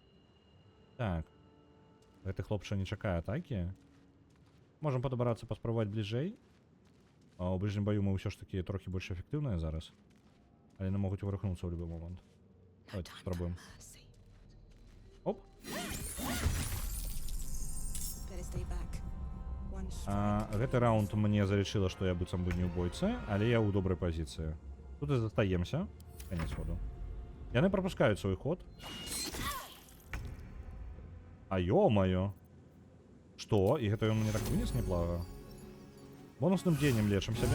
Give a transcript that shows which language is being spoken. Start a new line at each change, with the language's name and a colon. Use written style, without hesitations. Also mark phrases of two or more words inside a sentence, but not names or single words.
Belarusian: Так. Гэты хлопча не чакае атакі. Можам падабрацца паспрабаваць бліжэй. У бліжнім баю мы ўсё ж такі трохі больш эфектыўныя зараз. Але яны могуць вырахнуцца ў любы момант. Давайте спрабуем. Оп!
English: Better stay back. one strike.
Belarusian: Гэты раунд мне залічыла, што я быццам бы не ў бойцы, але я ў добрай пазіцыі. Тут і застаемся. Канец ходу. Яны прапускаюць свой ход. А ё-маё. Што? І гэта ён мне так вынес неблага. Бонусным дзеяннем лечым сябе.